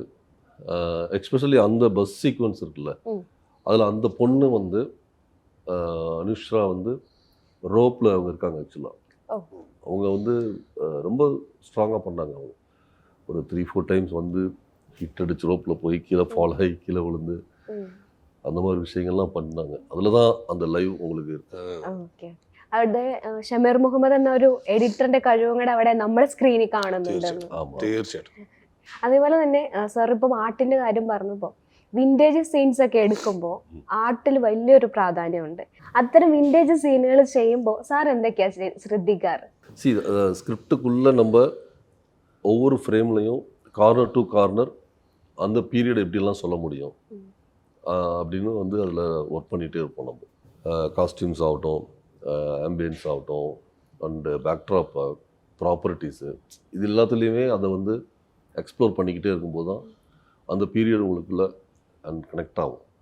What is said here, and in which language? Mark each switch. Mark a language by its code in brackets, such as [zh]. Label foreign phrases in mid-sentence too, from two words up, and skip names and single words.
[ta] எக்ஸ்பெஷலி அந்த [en] bus sequence [ta] இருக்குல்ல, அதில் அந்த பொண்ணு வந்து அனுஷ்ரா வந்து ரோப்பில் அவங்க இருக்காங்க. ஆக்சுவலாக அவங்க வந்து ரொம்ப ஸ்ட்ராங்காக பண்ணாங்க. அவங்க ஒரு 3-4 டைம்ஸ் வந்து ஹிட் அடிச்சு ரோப்பில் போய் கீழே ஃபால் ஆகி கீழே விழுந்து அந்த மாதிரி விஷயங்கள்லாம் பண்ணாங்க. அதில் தான் அந்த லைவ் உங்களுக்கு [ml] ഓക്കെ. അവിടെ ഷമീർ മുഹമ്മദ് എന്ന ഒരു എഡിറ്ററിന്റെ കഴിവും കൂടെ അവിടെ നമ്മൾ സ്ക്രീനിൽ കാണുന്നുണ്ട്. [ta] ஆமாம். [ml] തീർച്ചയായിട്ടും. അതേപോലെ തന്നെ സാർ ഇപ്പം ആർട്ടിന്റെ കാര്യം പറഞ്ഞപ്പോൾ [en] vintage scenes [ml] ഒക്കെ എടുക്കുമ്പോൾ ആർട്ടിൽ വലിയൊരു പ്രാധാന്യമുണ്ട്. അത്തരം വിന്റേജ് സീനുകൾ ചെയ്യുമ്പോൾ സാർ എന്തൊക്കെയാ ശ്രദ്ധിക്കാറ്? [ta] ஸ்கிரிப்டுக்குள்ளே நம்ம ஒவ்வொரு ஃப்ரேம்லையும் [en] corner to corner [ta] அந்த பீரியட் எப்படிலாம் சொல்ல முடியும் அப்படின்னு வந்து அதில் ஒர்க் பண்ணிகிட்டே இருப்போம். நம்ம காஸ்டியூம்ஸ் ஆகட்டும், ஆம்பியன்ஸ் ஆகட்டும், [en] and backdrop properties, [ta] இது எல்லாத்துலேயுமே அதை வந்து எக்ஸ்ப்ளோர் பண்ணிக்கிட்டே இருக்கும்போது தான் அந்த பீரியட் உங்களுக்குள்ள [en] and connect [ta] ஆகும்.